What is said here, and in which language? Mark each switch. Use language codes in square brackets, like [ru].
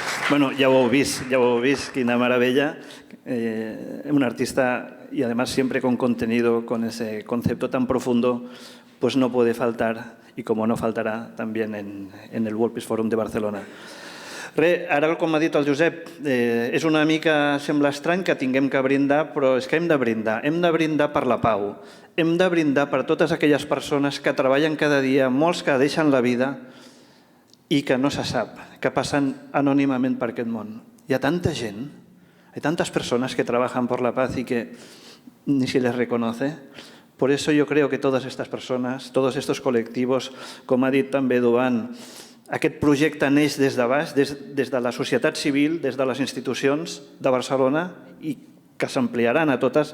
[ca] Bueno, ya ho heu vist, quina meravella. [es] Un artista, y además siempre con contenido, con ese concepto tan profundo, pues no puede faltar, y como no faltarà también en el World Peace Forum de Barcelona. [ca] Ara, com ha dit el Josep, és una mica, sembla estrany que tinguem que brindar, però és que hem de brindar per la pau, hem de brindar per totes aquelles persones que treballen cada dia, molts que deixen la vida i que no se sap, que passen anònimament per aquest món. [es] Hi ha tanta gent, hay tantas personas que trabajan por la paz y que ni se les reconoce. [ca] Por eso yo creo que todas estas personas, todos estos colectivos, com ha dit també Duan, aquest projecte neix des de baix, des de la societat civil, des de les institucions de Barcelona, i que s'ampliaran a totes.